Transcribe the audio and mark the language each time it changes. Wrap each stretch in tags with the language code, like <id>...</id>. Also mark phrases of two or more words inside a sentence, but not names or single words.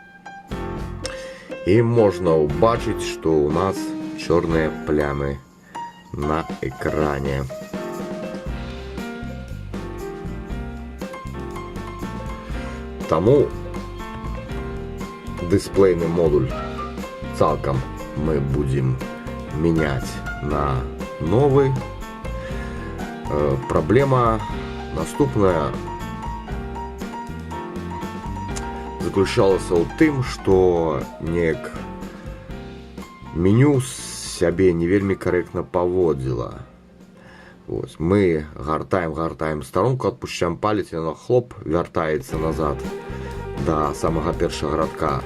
<be>І можна ўбачыць, што ў нас чорныя плямы на экране. Таму дысплейны модуль цалкам</be> <ru>мы будем менять на новый.</ru> <be>Проблема наступная заключалася ў тым, што неяк меню сябе не вельмі карэктна паводзіла. Мы гартаем старонку, адпушчаем палец, яно хлоп, вяртаецца назад да самага першага радка.</be>